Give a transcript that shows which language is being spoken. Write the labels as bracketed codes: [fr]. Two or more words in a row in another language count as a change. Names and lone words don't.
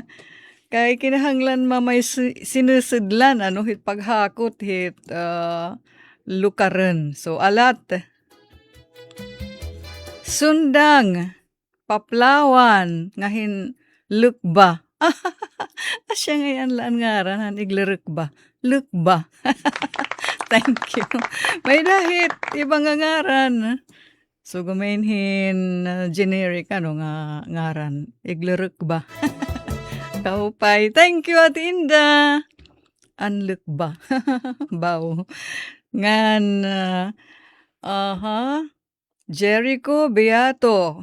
[war] Kay kinahanglan mamay sinusidlan, hit paghakot, hit lukaran. So, alat. Sundang, paplawan, ngahin lukba. Asya ngayon laan ngaran, iglaruk ba? Lukba. [en] Thank you. [war] May dahit, ibang ngaran. So, gumainhin generic, nga ngaran. Iglaruk ba? Kaupay. [en] Thank you, Ate Inda. [war] Anluk ba? Baw. Ngan, Jericho Beato.